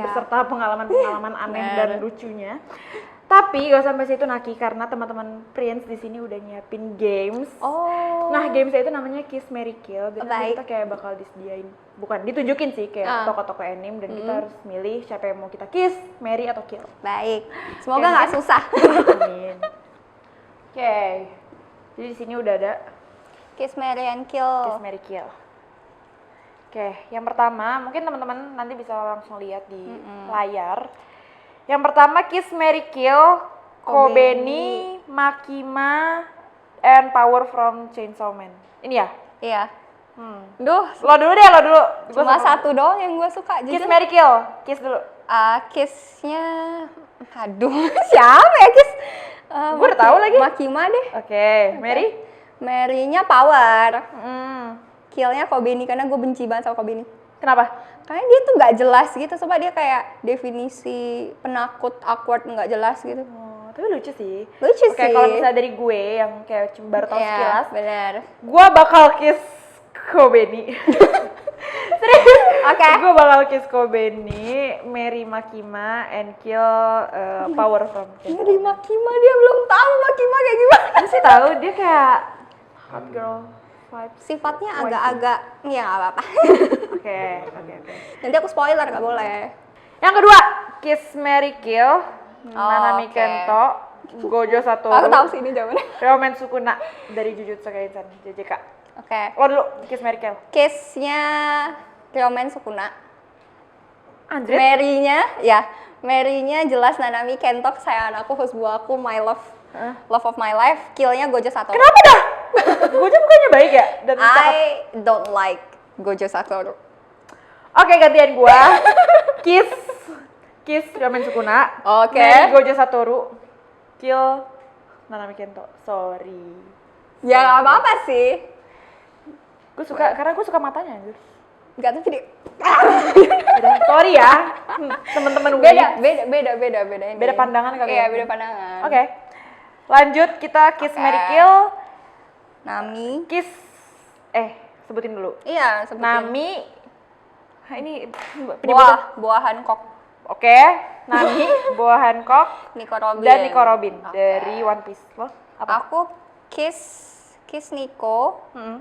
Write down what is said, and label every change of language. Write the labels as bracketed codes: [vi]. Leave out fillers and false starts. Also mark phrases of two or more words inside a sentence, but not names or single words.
[id] beserta pengalaman-pengalaman aneh Benar. dan lucunya. Tapi gak sampai situ Naki, karena teman-teman Prince di sini udah nyiapin games. Oh. Nah, games itu namanya Kiss Marry Kill. Dan nanti Baik. kita kayak bakal disediain, bukan ditunjukin sih kayak toko-toko anime dan kita harus milih siapa yang mau kita kiss, marry atau kill. Baik. Semoga nggak susah. Amin. Oke. Jadi di sini udah ada [en] Kiss, marry, and kill. [id] Kiss Marry Kill. Oke, yang pertama mungkin teman-teman nanti bisa langsung lihat di layar. Yang pertama Kiss Marry Kill, Kobeni, Makima, [en] and power from [id] Chainsaw Man. Ini ya? Iya. Duh, Lo dulu deh, lo dulu. Gua cuma sama- satu doang yang gue suka. Kiss, Jujur. Mary, Kill. Kiss dulu. Kiss-nya, aduh, siapa ya Kiss? Gua udah tahu lagi. Makima deh. Oke, Mary? Mary-nya power. Hmm. Kill-nya Kobeni, karena gue benci banget sama Kobeni. Kenapa? Karena dia tuh nggak jelas gitu, coba dia kayak definisi penakut, awkward, nggak jelas gitu. Oh, tapi lucu sih. Lucu Oke, sih. kalau misalnya dari gue yang kayak cuma baru tahu Iya, sekilas, benar. gue bakal kiss Kobeni. Serius? Oke. Gue bakal kiss Kobeni, Mary Makima, [en] and kill power from [id] Chainsaw Mary Makima, dia belum tahu Makima kayak gimana. Man. Sih tahu dia kayak [en] hot girl vibes. [id] Sifatnya agak-agak, ya nggak apa-apa. Oke. Nanti aku spoiler, nggak boleh. Yang kedua, kiss Mary Kill, Nanami oke. Kento, Gojo Satoru, Aku tahu sih ini jawabannya. Ryomen Sukuna dari Jujutsu Kaisen JJK. Oke. Lo dulu, kiss Mary Kill. Case-nya Ryomen Sukuna. Anjir. Mary-nya jelas Nanami Kento, kesayangan aku, husband aku, [en] my love. [id] Heeh. [en] Love of my life. [id] Kill-nya Gojo Satoru. Kenapa dah? Gojo bukannya baik ya? Dan cakep. [en] I don't like Gojo Satoru. [id] Oke, gantian gua. Kiss Ryomen Sukuna. Oke. Mary Gojo Satoru. Kill Nanami Kento. Sorry. Ya nggak apa-apa sih. Gue suka, karena gue suka matanya anjir. Nggak, tapi Udah, sorry ya. Temen-temen gue. beda ini. Beda pandangan kali Iya, ya? beda pandangan. Oke. Lanjut, kita kiss Oke. Mary Kill. Nami. Kiss sebutin dulu. Iya, sebutin. Nami. Ini penyebutan. Buah Hancock. Oke, Nami, Boa Hancock, Nico Robin. dan Nico Robin Oke. dari One Piece. Lo apa? Aku kiss Nico, Mm-mm.